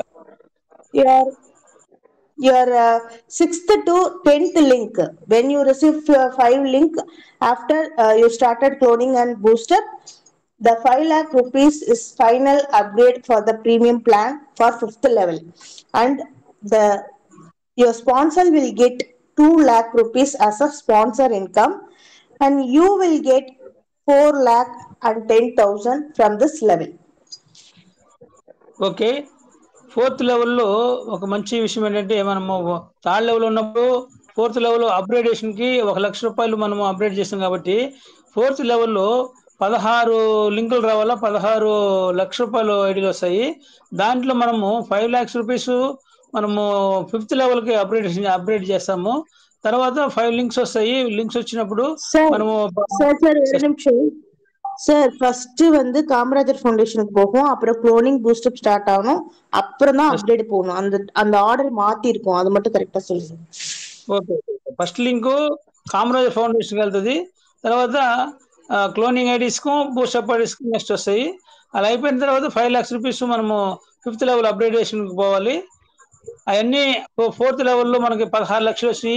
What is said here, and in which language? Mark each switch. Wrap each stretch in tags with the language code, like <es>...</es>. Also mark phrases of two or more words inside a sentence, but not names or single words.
<en>your sixth to 10th link, when you receive 5 link after you started cloning and booster, the 5 lakh rupees is final upgrade for the premium plan for 5th level, and the your sponsor will get 2 lakh rupees as a sponsor income, and you will get 4 lakh and 10,000 from this level.</en> <te>ఓకే.</te> <en>fourth levelలో</en> <te>ఒక మంచి విషయం ఏంటంటే, మనము</te> <en>third level</en> <te>ఉన్నప్పుడు</te> <en>fourth level upgradationకి</en> <te>రూ. 1,00,000 మనము అప్‌గ్రేడ్ చేసాం కాబట్టి,</te> <en>fourth levelలో</en> <te>16 లింకులు రావాలా, రూ. 16,00,000 ఐడీలు వస్తాయి. దాంట్లో మనము 5,00,000 రూపీస్ మనము</te> <en>fifth levelకి</en> <te>అప్‌గ్రేడ్ చేస్తాము. తర్వాత 5 లింక్స్ వస్తాయి. లింక్స్ వచ్చినప్పుడు Sir, మనము sir,</te> <ta>ஒரு நிமிஷம் சார். ஃபர்ஸ்ட் வந்து காமராஜர் ஃபவுண்டேஷனுக்கு போகும், அப்புறம்</ta> <en>cloning boostup start</en> <ta>ஆகணும், அப்புறம் தான் அப்டேட் போகணும். அந்த அந்த ஆர்டர் மாத்தி இருக்கும், அது மட்டும் கரெக்டா சொல்லுங்க.</ta> <te>ఓకే.</te> <en>first link</en> <te>కామరాజర్ ఫౌండేషన్‌కి వెళ్తది. తర్వాత క్లోనింగ్ ఐడీస్‌కు, బూస్టప్ ఐడీస్‌కు నెక్స్ట్ వస్తాయి. అలా అయిపోయిన తర్వాత 5,00,000 రూపీస్ మనము</te> <en>fifth level upgradationకి</en> <te>పోవాలి. అయన్నీ</te> <en>fourth levelలో</en> <te>మనకి 16,00,000 వచ్చినాయి.</te>